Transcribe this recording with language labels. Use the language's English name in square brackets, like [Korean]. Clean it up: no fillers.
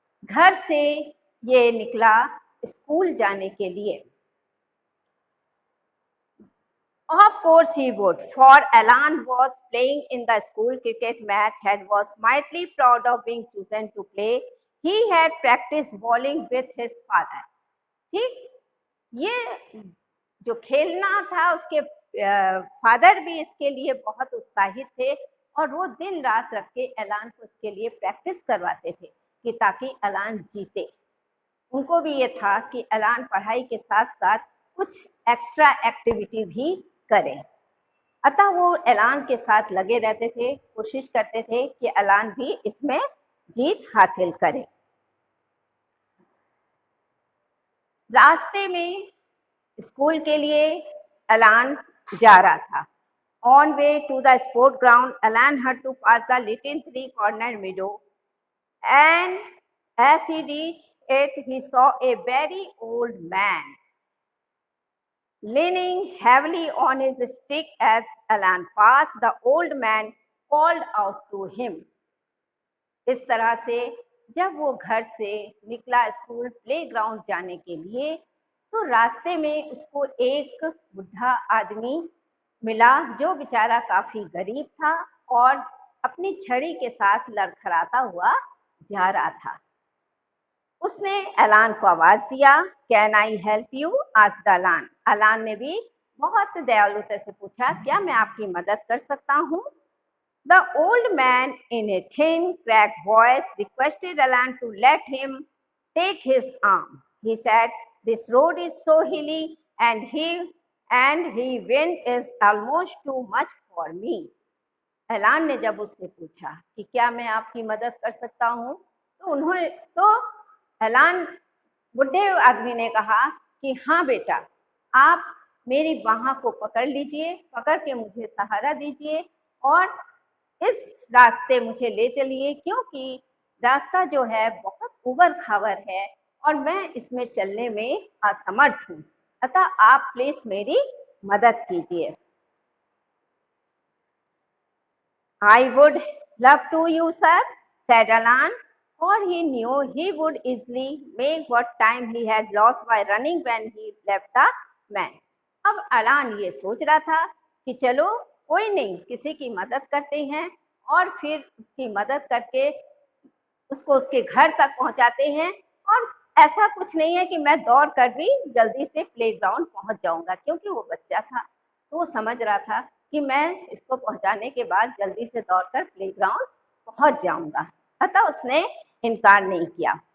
[Hindi] घर से ये निकला स्कूल जाने के लिए। [English] Of course he would, for Alan was playing in the school cricket match and was mightily proud of being chosen to play. He had practiced bowling with his father. [Hindi] ठीक, ये जो खेलना था उसके फादर भी इसके लिए बहुत उत्साहित थे और वो दिन रात रख के एलान को इसके लिए प्रैक्टिस करवाते थे कि ताकि एलान जीते। उनको भी ये था कि एलान पढ़ाई के साथ साथ कुछ एक्स्ट्रा एक्टिविटी भी करें। अतः वो एलान के साथ लगे रहते थे, कोशिश करते थे कि एलान भी इसमें जीत हासिल करे। रास्ते में स्कूल के लिए एलान जा रहा था। [English] On way to the sport ground, Alan had to pass the little three-cornered meadow, and as he reached it, he saw a very old man leaning heavily on his stick. As Alan passed, the old man called out to him. [Hindi] इस तरह से जब वो घर से निकला school playground जाने के लिए, तो रास्ते में उसको एक बुढ़ा आदमी मिला जो बेचारा काफी गरीब था और अपनी छड़ी के साथ लड़खड़ाता हुआ जा रहा था। उसने एलान को आवाज दिया, [English] Can I help you? Asked Alan. [Hindi] एलान ने भी बहुत दयालुता से पूछा, क्या मैं आपकी मदद कर सकता हूँ? [English] The old man in a thin, cracked voice requested Alan to let him take his arm. He said, this road is so hilly and wind is almost too much for me. [Hindi] एलान ने जब उससे पूछा कि क्या मैं आपकी मदद कर सकता हूँ, तो एलान बुढ़े आदमी ने कहा कि हाँ बेटा, आप मेरी बाह को पकड़ लीजिए, पकड़ के मुझे सहारा दीजिए और इस रास्ते मुझे ले चलिए, क्योंकि रास्ता जो है बहुत उबड़ खाबड़ है और मैं इसमें चलने में असमर्थ हूँ, अतः आप प्लीज मेरी मदद कीजिए। [English] I would love to, you sir, said Alan, for he knew he would easily make what time he had lost by running when he left the man. [Hindi] अब अलान ये सोच रहा था कि चलो कोई नहीं, किसी की मदद करते हैं और फिर उसकी मदद करके उसको उसके घर तक पहुंचाते हैं, और ऐसा कुछ नहीं है कि मैं दौड़ कर भी जल्दी से प्लेग्राउंड पहुंच जाऊंगा, क्योंकि वो बच्चा था तो वो समझ रहा था कि मैं इसको पहुंचाने के बाद जल्दी से दौड़कर प्लेग्राउंड पहुंच जाऊंगा, अतः उसने इनकार नहीं किया।